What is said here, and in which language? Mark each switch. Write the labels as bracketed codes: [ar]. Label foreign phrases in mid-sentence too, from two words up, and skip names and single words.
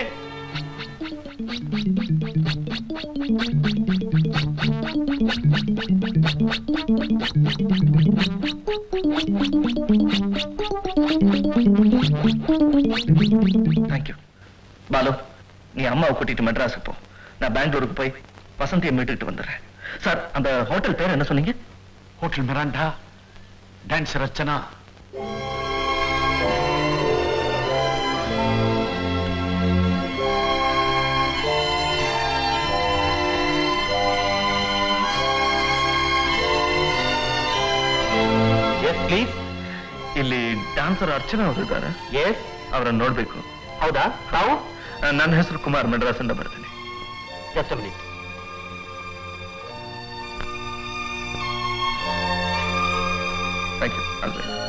[ta] தேங்க்யூ. பாலு, நீ அம்மாவை கூட்டிட்டு மெட்ராஸ் போ. நான் பெங்களூருக்கு போய் வசந்தியை மீட்டுக்கிட்டு வந்துடுறேன். சார், அந்த ஹோட்டல் பேர் என்ன சொன்னீங்க? ஹோட்டல் மிராண்டா, டான்சர் அர்ச்சனா. [en] Yes please. [kn] ಇಲ್ಲಿ ಡ್ಯಾನ್ಸರ್ ಅರ್ಚನಾ ಅವರು ಇದ್ದಾರೆ. ಎಸ್, ಅವರನ್ನು ನೋಡ್ಬೇಕು. ಹೌದಾ? ತಾವು ನನ್ನ ಹೆಸರು ಕುಮಾರ್, ಮೆಡ್ರಾಸಿಂದ ಬರ್ತೀನಿ. [en] Just minute. Thank you. ಅಲ್ವೇ